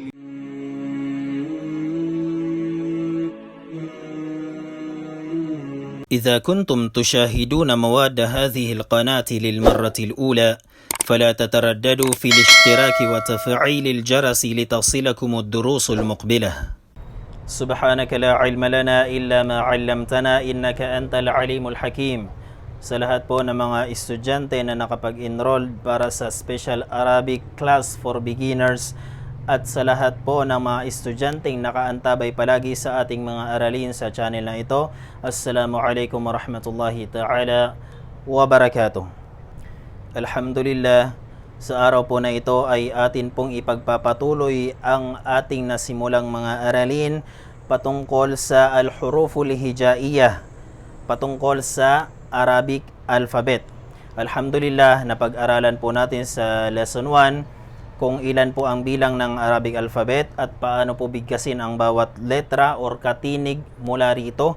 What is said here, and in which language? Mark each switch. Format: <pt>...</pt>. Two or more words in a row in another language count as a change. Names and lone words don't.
<ar>إذا كنتم تشاهدون مواد هذه القناة للمرة الأولى فلا تترددوا في الاشتراك وتفعيل الجرس لتصلكم الدروس المقبلة. سبحانك لا علم لنا إلا ما علمتنا إنك أنت العليم الحكيم.</ar> <tl>Sa lahat po ng mga estudyante na nakapag-enroll para sa</tl> <en>Special Arabic Class for Beginners</en> <tl>at sa lahat po ng mga estudyanteng nakaantabay palagi sa ating mga aralin sa channel na ito,</tl> <ar>السلام عليكم ورحمة الله تعالى وبركاته.</ar> <tl>Alhamdulillah, sa araw po na ito ay atin pong ipagpapatuloy ang ating nasimulang mga aralin patungkol sa</tl> <ar>الحروف الهجائية,</ar> <tl>patungkol sa</tl> <en>Arabic alphabet.</en> <tl>Alhamdulillah, napag-aralan po natin sa lesson 1 kung ilan po ang bilang ng</tl> <en>Arabic alphabet</en> <tl>at paano po bigkasin ang bawat letra or katinig mula rito.</tl>